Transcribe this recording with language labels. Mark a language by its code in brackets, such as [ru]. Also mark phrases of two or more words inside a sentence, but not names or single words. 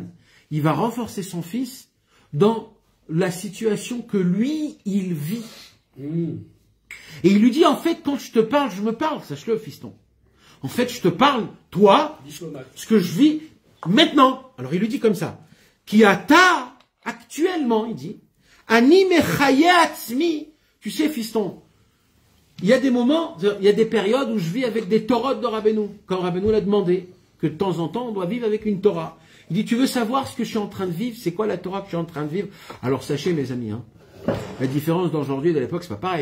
[fr] Il va renforcer son fils dans la situation que lui, il vit. Et il lui dit, en fait, quand je te parle, je me parle. Sache-le, fiston. En fait, je te parle, toi, ce que je vis maintenant. Alors il lui dit comme ça. [he] כי אתה, [fr] actuellement, il dit, [he] אני מחיה עצמי. [fr] Tu sais, fiston, il y a des moments, il y a des périodes où je vis avec des torotes de Rabbeinu. Quand Rabbeinu l'a demandé, que de temps en temps, on doit vivre avec une Torah. Il dit, tu veux savoir ce que je suis en train de vivre? C'est quoi la Torah que je suis en train de vivre? Alors sachez, mes amis, la différence d'aujourd'hui et de l'époque, c'est pas pareil.